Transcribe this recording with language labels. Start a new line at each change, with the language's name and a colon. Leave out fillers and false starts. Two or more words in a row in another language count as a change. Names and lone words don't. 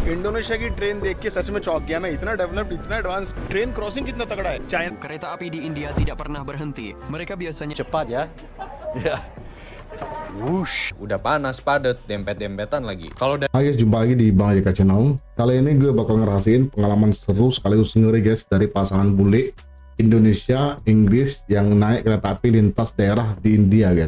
Hindi: इंडोनेशिया की ट्रेन देख के सच में चौंक गया मैं। इतना डेवलप्ड, इतना एडवांस,
English: train crossing
Hindi: कितना तगड़ा है। चाइना
Indonesian: Kereta api di India tidak pernah berhenti. Mereka biasanya Cepat ya. Ya. Wush, udah panas, padat, dempet-dempetan lagi. Kalau Hai guys, jumpa lagi di Bang Ajeka Channel. Kali ini gue bakal ngerasain pengalaman seru sekaligus ngeri guys dari pasangan bule Indonesia, Inggris yang naik kereta api lintas daerah di India guys.